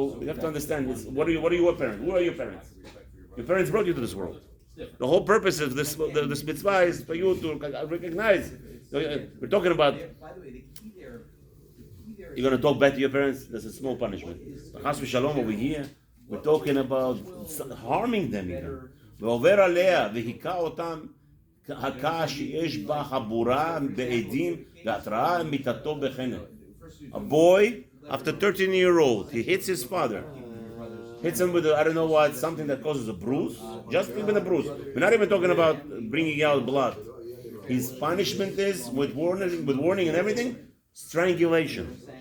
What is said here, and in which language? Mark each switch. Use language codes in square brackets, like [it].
[en] You have to understand, what are your parents? Who are your parents? Your parents brought you to this world. The whole purpose of this mitzvah is for you to recognize. We're talking about, you're going to talk back to your parents, that's a small punishment. Chas v'shalom over here, we're talking about harming them even. [he] ועובר עליה והיכה אותם הכה שיש בה חבורה בעדים והתראה מיתתו בחנק. [en] A boy, after 13-year-old, he hits his father. Hits him with I don't know what, something that causes a bruise. Just even a bruise. We're not even talking about bringing out blood. His punishment is, with warning and everything, strangulation.